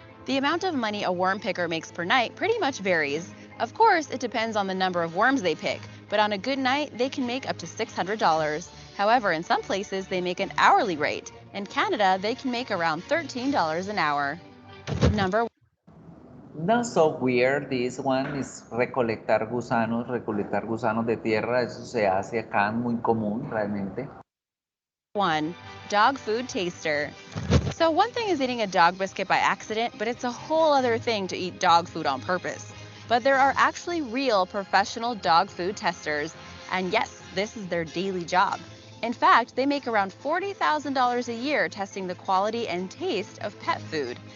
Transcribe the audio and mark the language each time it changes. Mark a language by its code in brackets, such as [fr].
[en] The amount of money a worm picker makes per night pretty much varies. Of course, it depends on the number of worms they pick, but on a good night, they can make up to $600. However, in some places, they make an hourly rate. In Canada, they can make around $13 an hour. Number 1. Not so weird, this one is [es] recolectar gusanos de tierra, eso se hace acá, muy común realmente. [en] 1. Dog food taster. So one thing is eating a dog biscuit by accident, but it's a whole other thing to eat dog food on purpose. But there are actually real professional dog food testers, and yes, this is their daily job. In fact, they make around $40,000 a year testing the quality and taste of pet food.